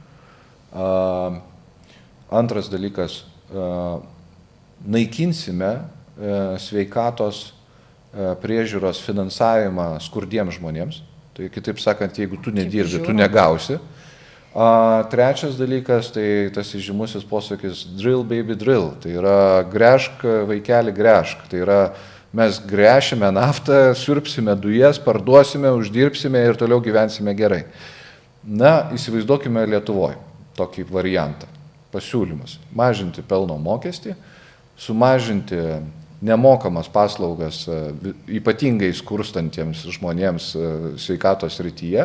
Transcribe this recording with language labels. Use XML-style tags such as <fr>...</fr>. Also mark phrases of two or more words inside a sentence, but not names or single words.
<lt>Antras dalykas, naikinsime sveikatos priežiūros finansavimą skurdiems žmonėms. Tai kitaip sakant, jeigu tu nedirbi, tu negausi. Trečias dalykas, tai tas įžymusis posakis</lt> <en>drill baby drill,</en> <lt>tai yra gręžk vaikeli gręžk, tai yra mes gręšime naftą, siurbsime dujas, parduosime, uždirbsime ir toliau gyvensime gerai. Na, įsivaizduokime Lietuvoje tokį variantą, pasiūlymus: mažinti pelno mokestį, sumažinti nemokamas paslaugas ypatingai skurstantiems žmonėms sveikatos srityje.</lt>